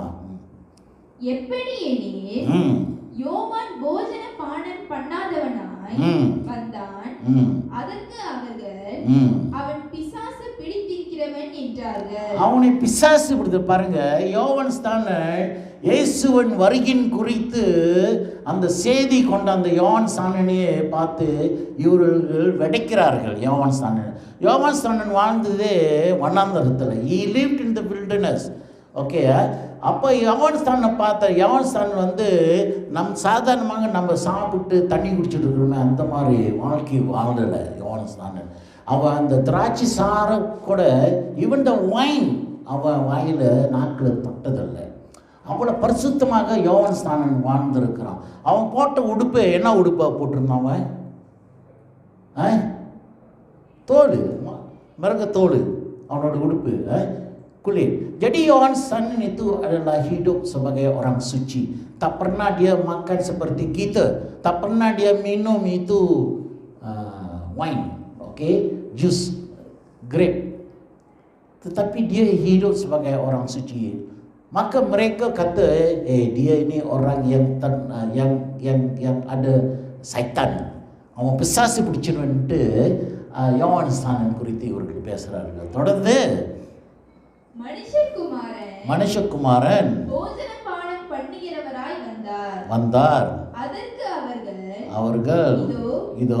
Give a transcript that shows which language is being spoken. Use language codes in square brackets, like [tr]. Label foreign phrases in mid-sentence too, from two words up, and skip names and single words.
[ta] எப்படி யோவான் போஜன பானம் பண்ணாதவனாய் வந்தான், அதற்கு அவர்கள் அவன் பிசாசு பிடித்திருக்கிறவன் என்றார்கள். அவனை பிசாசு பிடித்து பாருங்க. யோவான் ஸ்நானன் இயேசுவின் வருகின் குறித்து அந்த செய்தி கொண்ட அந்த யோவான் ஸ்நானனையே பார்த்து இவர்கள் விடைக்கிறார்கள். யோவான் ஸ்நானன் வாழ்ந்ததே வனாந்தரத்தில். [en] he lived in the wilderness. [ta] ஓகே, அப்போ யோவான் ஸ்நானனை பார்த்த யோவான் ஸ்நானன் வந்து சாதாரணமாக நம்ம சாப்பிட்டு தண்ணி குடிச்சிட்டு இருக்கிறோமே அந்த மாதிரி வாழ்க்கை வாழலை யோவான் ஸ்நானன். அவன் அந்த திராட்சை சாரை கூட [en] even the wine [ta] அவன் வாயில் நாக்கில் தொட்டதில்லை. அவ்வளோ பரிசுத்தமாக யோவான் ஸ்நானன் வாழ்ந்திருக்கிறான். அவன் போட்ட உடுப்பு என்ன உடுப்பாக போட்டிருந்தான்? அவன் தோல், மிருக தோல் அவனோட உடுப்பு. [ms] kulit. Jadi Yohanes Sanan itu adalah hidup sebagai orang suci. Tak pernah dia makan seperti kita. Tak pernah dia minum itu wine, jus grape. Tetapi dia hidup sebagai orang suci. Maka mereka kata, dia ini orang yang ada syaitan. [ta] அவன் பிசாசு பிடிச்சிருவன்ட்டு யோவான் ஸ்நானன் குறித்து இவர்கள் பேசுகிறார்கள். தொடர்ந்து மனுஷகுமாரன் போஜனபானம் பண்ணுகிறவராய் வந்தார். அதற்கு அவர்கள் இதோ